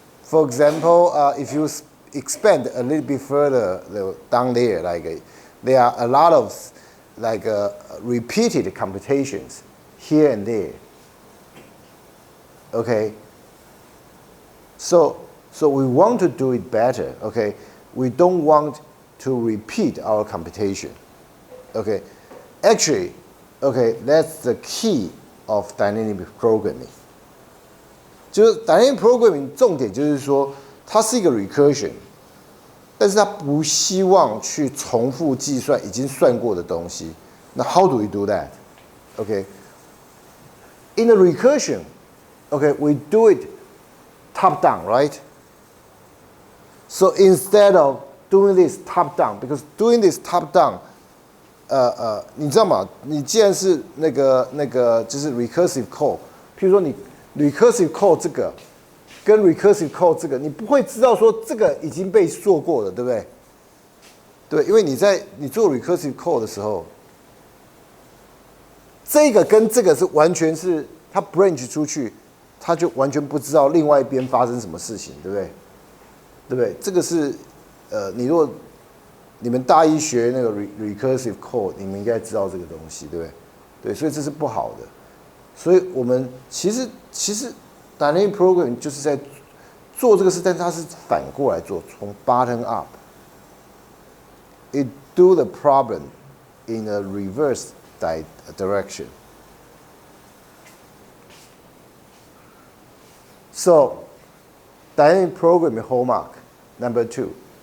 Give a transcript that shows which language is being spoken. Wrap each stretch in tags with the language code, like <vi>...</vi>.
<en>For example, if you expand a little bit further down there, like there are a lot of like repeated computations here and there, okay? So we want to do it better, okay? We don't want to repeat our computation, okay? Actually, okay, that's the key of dynamic programming.</en> <zh>就是 dynamic programming 重点就是说，它是一个 recursion， 但是它不希望去重复计算已经算过的东西。</zh> <en>那 how do we do that? Okay, in a recursion, okay, we do it top down, right? So instead of doing this top down, because doing this top down,</en> <zh>你知道吗？你既然是那个就是 recursive call， 譬如说你 recursive call 这个跟 recursive call 这个，你不会知道说这个已经被做过了，对不对？对，因为你做 recursive call 的时候，这个跟这个是完全是它 branch 出去，它就完全不知道另外一边发生什么事情，对不对？对不对？这个是你如果你们大一学那个 recursive code， 你们应该知道这个东西，对不对？对，所以这是不好的。所以我们其实 dynamic programming 就是在做这个事，但是它是反过来做，从 bottom up。</zh> <en>It do the problem in a reverse direction. So, dynamic programming hallmark number 2.</en>